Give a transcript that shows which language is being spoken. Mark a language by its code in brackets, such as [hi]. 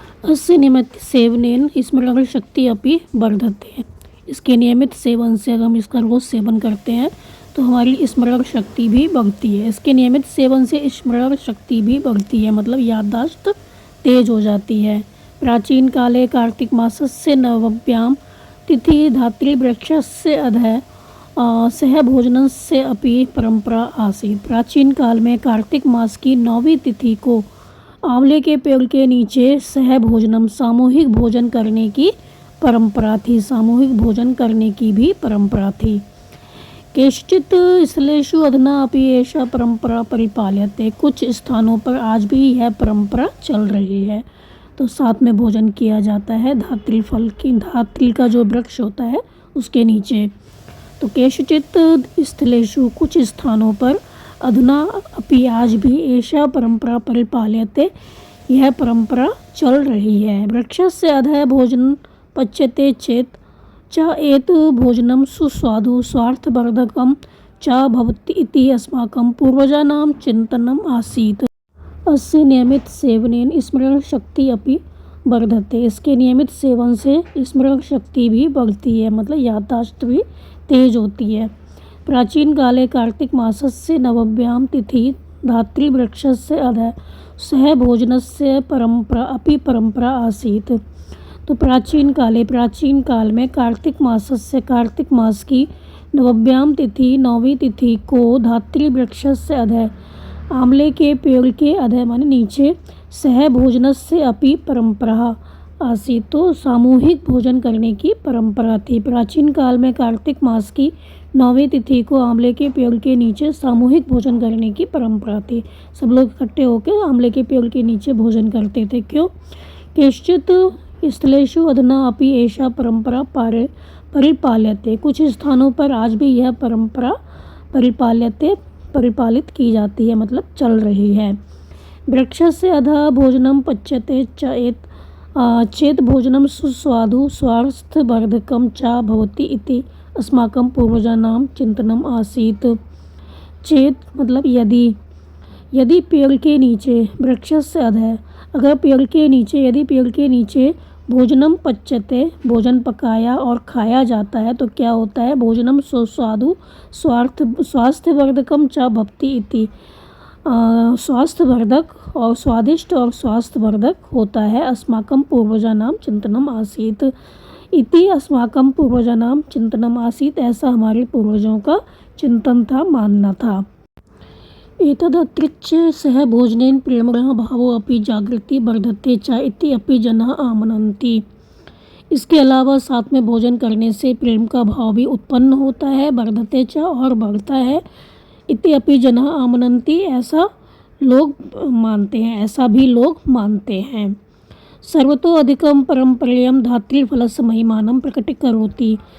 [sa] अस्य नियमित सेवनेन स्मरण शक्ति अपि वर्धते। [hi] इसके नियमित सेवन से, अगर हम इसका रोज सेवन करते हैं तो हमारी स्मरण शक्ति भी बढ़ती है। इसके नियमित सेवन से स्मरण शक्ति भी बढ़ती है, मतलब याददाश्त तेज हो जाती है। [sa] प्राचीन काले कार्तिक मासस्य नवम्यां तिथि धात्री वृक्षस्य अधः सह भोजनस्य अपि परंपरा आसीत्। [hi] प्राचीन काल में कार्तिक मास की 9वीं तिथि को आंवले के पेड़ के नीचे [sa] सह भोजनम [hi] सामूहिक भोजन करने की परंपरा थी। सामूहिक भोजन करने की भी परंपरा थी। [sa] केषुचित् स्थलेषु अधुना अपि एषा परंपरा परिपाल्यते। [hi] कुछ स्थानों पर आज भी यह परंपरा चल रही है। तो साथ में भोजन किया जाता है धात्री फल की, धात्री का जो वृक्ष होता है उसके नीचे। तो [sa] केषुचित् स्थलेषु [hi] कुछ स्थानों पर [sa] अधुना अपि [hi] आज भी [sa] एषा परंपरा परिपाल्यते, [hi] यह परंपरा चल रही है। [sa] वृक्षस्य अधः भोजन पच्यते चेत् च एत भोजनं सुस्वादु स्वार्थवर्धकं च भवति इति अस्माकं पूर्वजानां चिन्तनम् आसीत्। अस्य नियमित सेवनेन स्मरण शक्ति अपि वर्धते। [hi] इसके नियमित सेवन से स्मरण शक्ति भी बढ़ती है, मतलब याददाश्त भी तेज होती है। [sa] प्राचीन काले कार्तिक मासस्य नवम्यां तिथि धात्री वृक्षस्य अधः सह भोजनस्य परंपरा अपि परंपरा आसीत्। [hi] तो प्राचीन काल में कार्तिक मास की नवम्यां तिथि 9वीं तिथि को [sa] धात्री वृक्षस्य अधः [hi] आंवले के पेड़ के अधः माने नीचे [sa] सह भोजनस्य अपि परंपरा आसीत्। [hi] तो सामूहिक भोजन करने की परंपरा थी। प्राचीन काल में कार्तिक मास की 9वीं तिथि को आंवले के पेड़ के नीचे सामूहिक भोजन करने की परंपरा थी। सब लोग इकट्ठे होकर आंवले के पेड़ के नीचे भोजन करते थे। क्यों? [sa] केश्चित् स्थलेषु अधुना अपि एषा परंपरा परिपाल्यते। [hi] कुछ स्थानों पर आज भी यह परंपरा परिपालित की जाती है, मतलब चल रही है। [sa] वृक्षस्य अधः भोजनं पच्यते चेत् भोजनं सुस्वादु स्वास्थ्यवर्धकं च भवति इति अस्माकं पूर्वजानां चिन्तनम् आसीत्। [hi] चेत् मतलब यदि पेड़ के नीचे, [sa] वृक्षस्य अधः, [hi] अगर पेड़ के नीचे, यदि पेड़ के नीचे [sa] भोजनम पच्यते, [hi] भोजन पकाया और खाया जाता है तो क्या होता है? [sa] भोजनम सुस्वादु स्वास्थ्यवर्धकम च भवति इति, [hi] स्वास्थ्यवर्धक और स्वादिष्ट और स्वास्थ्यवर्धक होता है। [sa] अस्माकं पूर्वजानां चिंतनम आसीत् इति, अस्माकं पूर्वजानां चिंतनम आसीत्, [hi] ऐसा हमारे पूर्वजों का चिंतन था, मानना था। [sa] एतदतिरिच्य सह भोजनेन प्रेमणः भावो अपि जागृति वर्धते च इति अपि जनाः आमनन्ति। [hi] इसके अलावा साथ में भोजन करने से प्रेम का भाव भी उत्पन्न होता है, [sa] वर्धते च [hi] और बढ़ता है, [sa] इति अपि जनाः आमनन्ति, [hi] ऐसा लोग मानते हैं, ऐसा भी लोग मानते हैं। [sa] सर्वतो अधिकम परंपरेयम धात्रीफलस्य महिमानं प्रकटीकरोति।